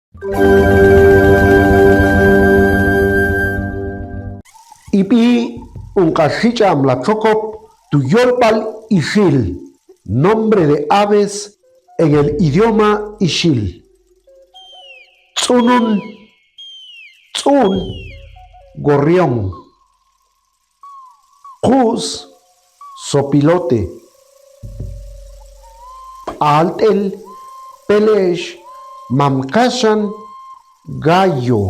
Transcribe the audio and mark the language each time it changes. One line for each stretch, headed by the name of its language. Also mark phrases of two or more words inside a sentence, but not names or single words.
Ixil: Ipi unkashicha amlachokop tuyolpal ishil,
Spanish: nombre de aves en el idioma ishil.
Ixil: Tsunun, tsun, gorrión. Juz, sopilote. Altel, pelesh, mamkashan, gallo.